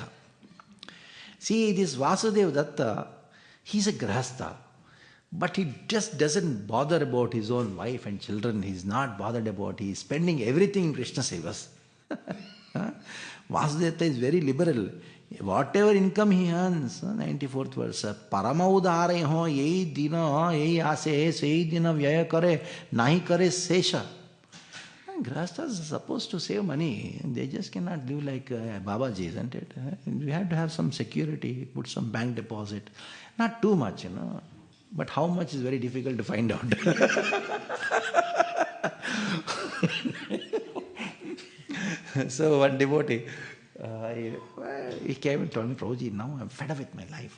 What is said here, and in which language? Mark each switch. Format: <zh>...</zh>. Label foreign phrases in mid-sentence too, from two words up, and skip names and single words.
<en>See, this Vasudeva Datta, he's a grahastha, but he just doesn't bother about his own wife and children. He's not bothered about, he's spending everything in Krishna Sevas. Vasudeva Datta is very liberal. Whatever income he earns, 94th verse,</en> <bn>পরম উদারে হো, যেহি দিন, যেহি আসে, সেহি দিন ব্যয় করে, নাহি করে শেষ.</bn> <en>Grahasthas are supposed to save money. They just cannot live like Babaji, isn't it? We have to have some security, put some bank deposit. Not too much, But how much is very difficult to find out. So one devotee, he came and told me, Prabhuji, now I'm fed up with my life.</en>